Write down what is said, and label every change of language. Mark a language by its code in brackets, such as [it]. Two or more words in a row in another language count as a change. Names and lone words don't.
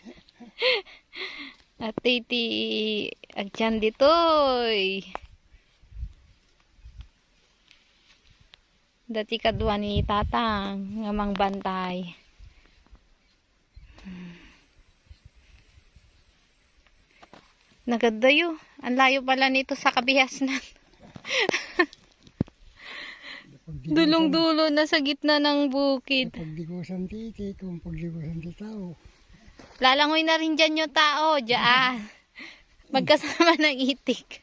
[ilo] At iti agyan ditoy. Dati kadwa ni tatang nga mangbantay. Nagadayo. [tl] Ang layo pala nito sa kabihasnan. Dulong-dulo na sa gitna ng bukid. [ilo] Pagligusan ti itik, kung pagligusan ti tao. [tl] Lalangoy na rin dyan yung tao. Diyan. Magkasama ng itik.